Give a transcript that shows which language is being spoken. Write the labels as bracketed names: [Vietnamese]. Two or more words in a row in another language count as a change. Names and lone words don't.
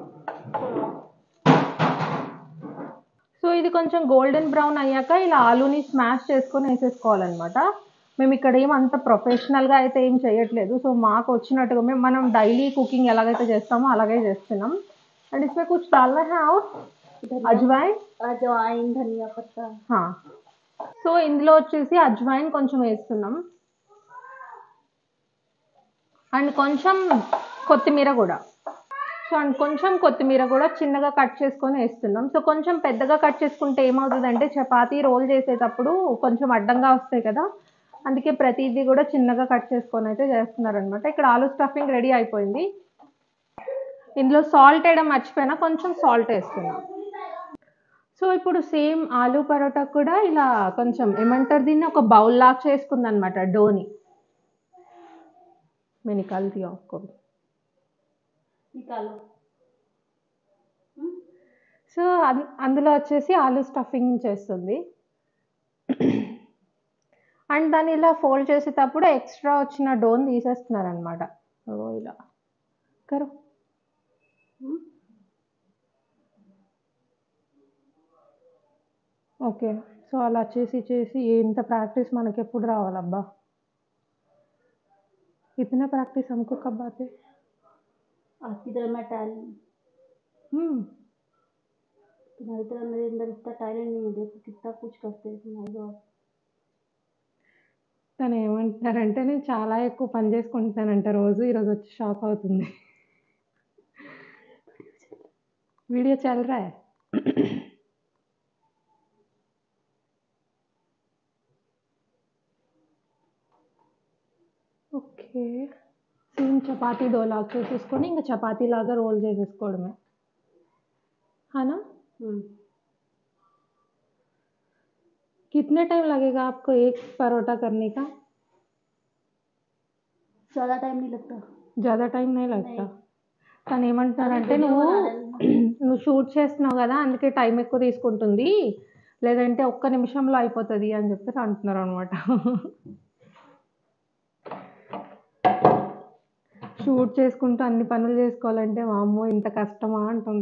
[Telugu] సో ఇది కొంచెం గోల్డెన్ బ్రౌన్ అయ్యాక ఇలా ఆలూని స్మాష్ చేసుకొని వేసేసుకోవాలన్నమాట. మేము ఇక్కడ అంత ప్రొఫెషనల్గా అయితే ఏం చేయట్లేదు. సో మాకు వచ్చినట్టుగా మనం డైలీ కుకింగ్ ఎలాగైతే చేస్తామో అలాగే చేస్తున్నాం. [Hindi] అండ్ इसमें कुछ डालना है और అజ్వైన్, धनिया पत्ता. [Telugu] సో ఇందులో వచ్చేసి అజ్వైన్ కొంచెం వేస్తున్నాం. అండ్ కొంచెం కొత్తిమీర కూడా. సో అండ్ కొంచెం కొత్తిమీర కూడా చిన్నగా కట్ చేసుకొని వేస్తున్నాం. సో కొంచెం పెద్దగా కట్ చేసుకుంటే ఏమవుతుందంటే చపాతీ రోల్ చేసేటప్పుడు కొంచెం అడ్డంగా వస్తాయి కదా, అందుకే ప్రతిదీ కూడా చిన్నగా కట్ చేసుకొని అయితే చేస్తున్నారనమాట. ఇక్కడ ఆలు స్టఫింగ్ రెడీ అయిపోయింది. ఇందులో సాల్ట్ వేయడం మర్చిపోయినా, కొంచెం సాల్ట్ వేస్తున్నాం. సో ఇప్పుడు సేమ్ ఆలు పరోటా కూడా ఇలా కొంచెం ఏమంటారు దీన్ని ఒక బౌల్ లాగా చేసుకుందనమాట డోని. [Hindi] मैं निकालती हूँ आपको. నికాలో. [Telugu] సో అందులో వచ్చేసి ఆలు స్టఫింగ్ చేస్తుంది. అండ్ దాన్ని ఇలా ఫోల్డ్ చేసేటప్పుడు ఎక్స్ట్రా వచ్చిన డోన్ తీసేస్తున్నారనమాట. ఇలా కరో. ఓకే, సో అలా చేసి చేసి ఎంత ప్రాక్టీస్ మనకి ఎప్పుడు రావాలబ్బా. [Hindi] इतना प्रैक्टिस हमको कब आते? आपकी तरह मैं टैलेंट, तुम्हारी तरह मेरे अंदर इतना टैलेंट नहीं है. देखो कितना कुछ करते हैं तुम्हारे लोग. [Telugu] తను ఏమంటున్నారంటే నేను చాలా ఎక్కువ పని చేసుకుంటున్నానంట రోజు. ఈరోజు వచ్చి షాక్ అవుతుంది. [Hindi] वीडियो चल रहा है। [Telugu] ఓకే, సేమ్ చపాతీ డో లాగా చేసేసుకొని ఇంకా చపాతీ లాగా రోల్ చేసేసుకోవడమే, [Hindi] है ना? कितने टाइम लगेगा आपको एक परोठा करने का? ज़्यादा टाइम नहीं लगता। ज़्यादा टाइम नहीं लगता। [Telugu] తను ఏమంటున్నారంటే వీడియో నువ్వు బనాలి. నువ్వు షూట్ చేస్తున్నావు కదా అందుకే టైం ఎక్కువ తీసుకుంటుంది, లేదంటే ఒక్క నిమిషంలో అయిపోతుంది అని చెప్పేసి అంటున్నారు అనమాట. షూట్ చేసుకుంటూ అన్ని పనులు చేసుకోవాలంటే వామ్మో ఇంత కష్టమా అంటుంది.